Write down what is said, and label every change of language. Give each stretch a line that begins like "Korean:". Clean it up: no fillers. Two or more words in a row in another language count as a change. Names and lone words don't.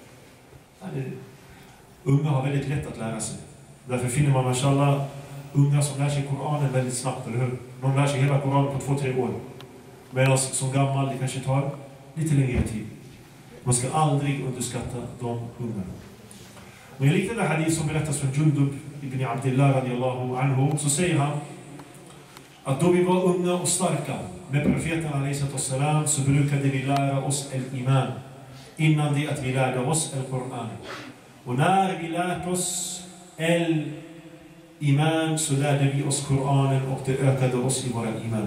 Swedish: Unga har väldigt lätt att lära sig. Därför finner man mashallah unga som lär sig Koranen väldigt snabbt, eller hur? De lär sig hela Koranen på 2-3 år. Medan som gammal det kanske tar lite längre tid. Man ska aldrig underskatta de unga. Och i liknande hadith som berättas från Jundub ibn Abdullah
Arabic: رضي الله عنه,
Swedish: så säger han att då vi var unga och starka med profeten a.s. så brukade vi lära oss el-iman innan det att vi lärde oss el-Quran. Och när vi lärt oss el-iman så lärde vi oss Koranen och det ökade oss i våra iman.